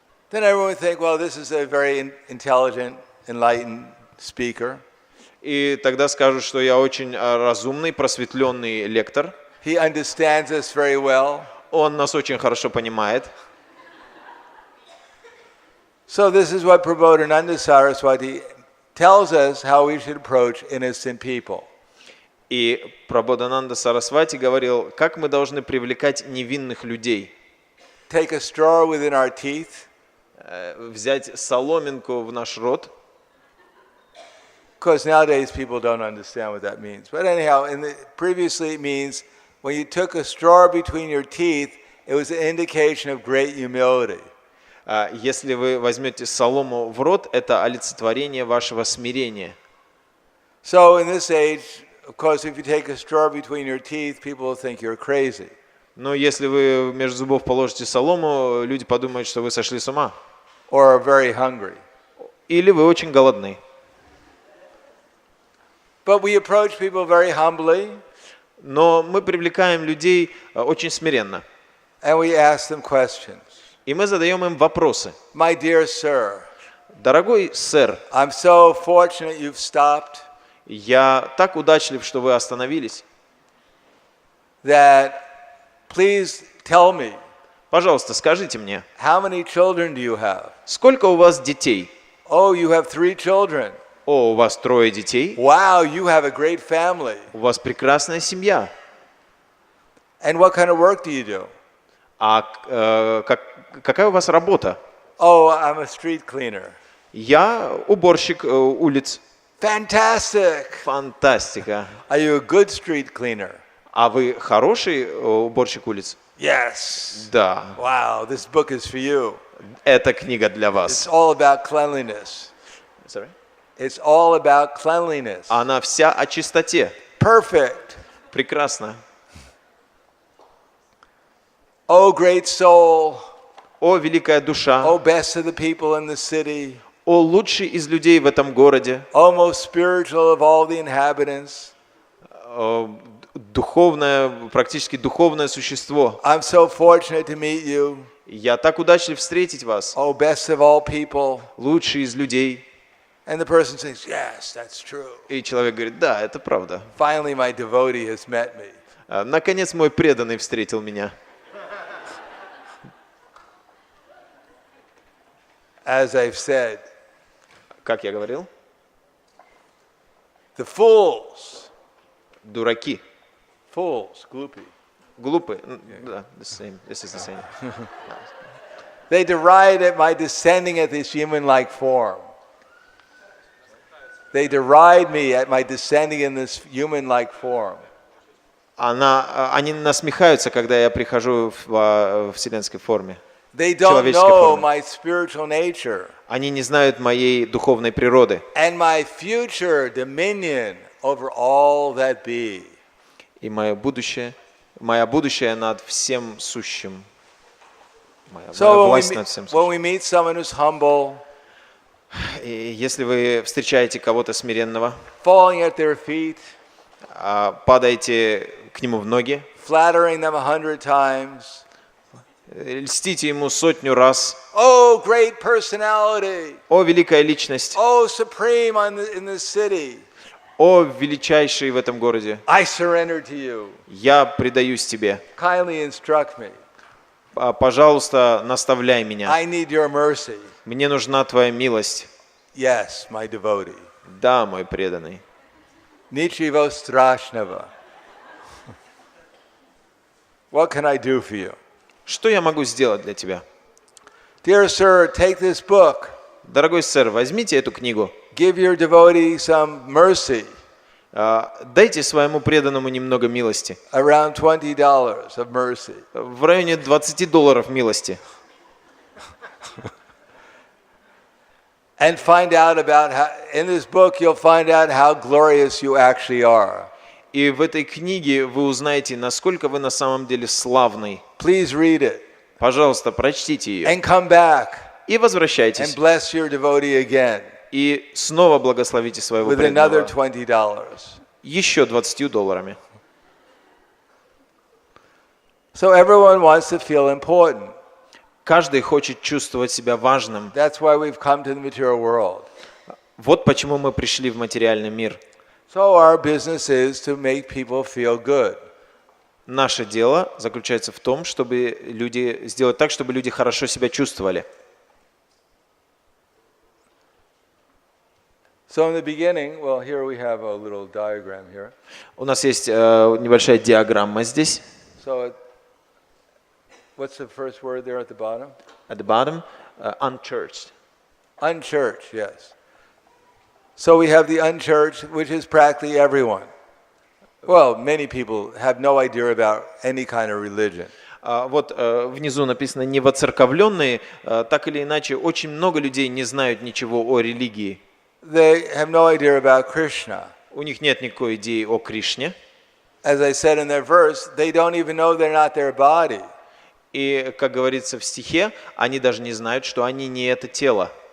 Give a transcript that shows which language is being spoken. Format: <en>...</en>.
<en>Then everyone would think, well, this is a very intelligent, enlightened speaker.</en> <ru>И тогда скажут, что я очень разумный, просветленный лектор.</ru> <en>He understands us very well.</en> <ru>Он нас очень хорошо понимает.</ru> <en>So this is what Prabodhananda Saraswati tells us how we should approach innocent people.</en> <ru>И Прабодананда Сарасвати говорил, как мы должны привлекать невинных людей.</ru> <en>Take a straw within our teeth.</en> <ru>Взять соломинку в наш рот.</ru> <en>Of course, nowadays people don't understand what that means. But anyhow, previously it means when you took a straw between your teeth, it was an indication of great humility.</en> <ru>Если вы возьмете солому в рот, это олицетворение вашего смирения.</ru> <en>So in this age, of course, if you take a straw between your teeth, people will think you're crazy.</en> <ru>Но если вы между зубов положите солому, люди подумают, что вы сошли с ума.</ru> <en>Or are very hungry.</en> <ru>Или вы очень голодны.</ru> <en>But we approach people very humbly.</en> <ru>Но мы привлекаем людей очень смиренно.</ru> <en>And we ask them questions.</en> <ru>И мы задаем им вопросы.</ru> <en>My dear sir,</en> <ru>Дорогой сэр,</ru> <en>I'm so fortunate you've stopped.</en> <ru>я так удачлив, что вы остановились.</ru> <en>That please tell me,</en> <ru>Пожалуйста, скажите мне,</ru> <en>how many children do you have?</en> <ru>сколько у вас детей?</ru> <en>Oh, you have 3 children.</en> <ru>О, у вас 3 детей.</ru> <en>Wow, you have a great family.</en> <ru>У вас прекрасная семья.</ru> <en>And what kind of work do you do?</en> <ru>А какая у вас работа?</ru> <en>Oh, I'm a street cleaner.</en> <ru>Я уборщик улиц.</ru> <en>Fantastic.</en> <ru>Фантастика.</ru> <en>Are you a good street cleaner?</en> <ru>А вы хороший уборщик улиц?</ru> <en>Yes.</en> <ru>Да.</ru> <en>Wow, this book is for you.</en> <ru>Эта книга для</ru> <en>It's</en> <ru>вас.</ru> <en>all about cleanliness. Sorry? It's all about cleanliness.</en> <ru>Она вся о чистоте.</ru> <en>Perfect.</en> <ru>Прекрасно.</ru> <en>Oh, great soul.</en> <ru>О, великая душа.</ru> <en>Oh, best of the people in the city.</en> <ru>О, лучший из людей в этом городе.</ru> <en>Oh, most spiritual of all the inhabitants.</en> <ru>Духовное, практически духовное существо.</ru> <en>I'm so fortunate to meet you.</en> <ru>Я так удачлив встретить вас.</ru> <en>Oh, best of all people.</en> <ru>Лучший из людей.</ru> <en>And the person says, yes, that's true.</en> <ru>И человек говорит, да, это правда.</ru> <en>Finally, my devotee has met me.</en> <ru>Наконец мой преданный встретил меня.</ru> <en>As I've said,</en> <ru>Как я говорил,</ru> <en>the fools,</en> <ru>дураки, gloopy, глупые. Да,</ru> <en>the same. This is the same. they deride at my descending at this human-like form. They deride me at my descending in this human-like form.</en> <ru>Они насмехаются, когда я прихожу в вселенской форме.</ru> <en>They don't</en> <ru>Человеческой</ru> <en>know</en> <ru>форме.</ru> <en>my spiritual nature</en> <ru>Они не знают моей духовной природы</ru> <en>and my future dominion over all that be.</en> <ru>и моя будущее над всем сущим. Моя</ru> <en>So</en> <ru>власть над всем</ru> <en>when</en> <ru>сущим.</ru> <en>we meet someone who's humble,</en> <ru>И если вы встречаете кого-то смиренного,</ru> <en>falling at their feet,</en> <ru>падаете к нему в ноги,</ru> <en>flattering them 100 times,</en> <ru>льстите ему 100 раз.</ru> <en>oh, great personality,</en> <ru>О, великая личность!</ru> <en>oh, supreme in this city,</en> <ru>О, величайший в этом городе!</ru> <en>I surrender to you.</en> <ru>Я предаюсь тебе.</ru> <en>Kindly instruct me.</en> <ru>Пожалуйста, наставляй меня.</ru> <en>I need your mercy.</en> <ru>Мне нужна твоя милость.</ru> <en>Yes, my devotee.</en> <ru>Да, мой преданный. Nichivo strashnava.</ru> <en>What can I do for you?</en> <ru>Что я могу сделать для тебя?</ru> <en>Dear sir, take this book.</en> <ru>Дорогой сэр, возьмите эту книгу.</ru> <en>Give your devotee some mercy.</en> <ru>Дайте своему преданному немного милости.</ru> <en>Around $20 of mercy.</en> <ru>В районе $20 милости.</ru> <en>And find out about how, in this book you'll find out how glorious you actually are.</en> <ru>И в этой книге вы узнаете, насколько вы на самом деле славный.</ru> <en>Please read it.</en> <ru>Пожалуйста, прочтите ее.</ru> <en>And come back</en> <ru>И возвращайтесь.</ru> <en>and bless your devotee again</en> <ru>И снова благословите своего</ru> <en>with another</en> <ru>преданного.</ru> <en>$20.</en> <ru>Еще $20.</ru> <en>So everyone wants to feel important.</en> <ru>Каждый хочет чувствовать себя важным.</ru> <en>That's why we've come to the material world.</en> <ru>Вот почему мы пришли в материальный мир.</ru> <en>So our business is to make people feel good.</en> <ru>Наше дело заключается в том, чтобы сделать так, чтобы люди хорошо себя чувствовали.</ru> <en>So in the beginning, well, here we have a little diagram here.</en> <ru>У нас есть небольшая диаграмма здесь.</ru> <en>So what's the first word there at the bottom? At the bottom, unchurched. Unchurched, yes. So we have the unchurched, which is practically everyone. Well, many people have no idea about any kind of religion.</en> <ru>Вот внизу написано «невоцерковленные». Так или иначе, очень много людей не знают ничего о религии.</ru> <en>They have no idea about Krishna.</en> <ru>У них нет никакой идеи о Кришне.</ru> <en>As I said in their verse, they don't even know they're not their body.</en> <ru>И, как говорится в стихе, они даже не знают, что они не это тело.</ru>